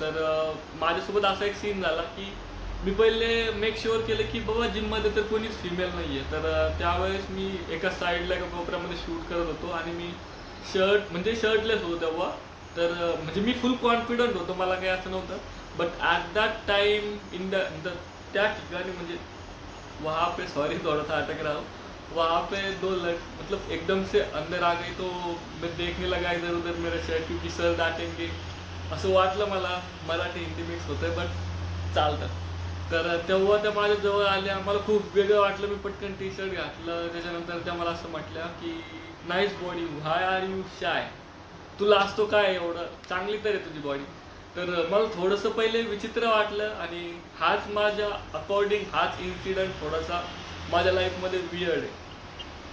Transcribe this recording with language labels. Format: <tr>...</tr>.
<mr>तर माझ्यासोबत असा एक सीन झाला की मी पहिले मेक शुअर केलं की बाबा जिममध्ये तर कोणीच फिमेल नाही आहे। तर त्यावेळेस मी एका साईडला एका कोपऱ्यामध्ये शूट करत होतो आणि मी म्हणजे शर्टलेस होतो तेव्हा। तर म्हणजे मी फुल कॉन्फिडंट होतो, मला काही असं नव्हतं।</mr> <en>but at that time in the</en> <mr>त्या ठिकाणी म्हणजे</mr> <hi>वहाँ पे, सॉरी थोड़ा सा अटक रहा हूँ, वहाँ पे दो मतलब एकदम से अंदर आ गई। तो मैं देखने लगा इधर उधर मेरा शर्ट, क्योंकि सर डाटेंगे</hi> <mr>असं वाटलं मला। मराठी हिंदी मिक्स होतं बट चालतं। तर तेव्हा त्या माझ्या जवळ आल्या, मला खूप वेगळं वाटलं। मी पटकन टी शर्ट घातलं, त्याच्यानंतर त्या मला असं म्हटल्या की</mr> <en>nice body, why are you shy,</en> <mr>तुला असतो काय एवढं, चांगली तर आहे तुझी बॉडी। तर मला थोडंसं पहिले विचित्र वाटलं, आणि हाच माझ्या अकॉर्डिंग हाच इन्सिडंट थोडासा माझ्या लाईफमध्ये वियर्ड आहे।</mr>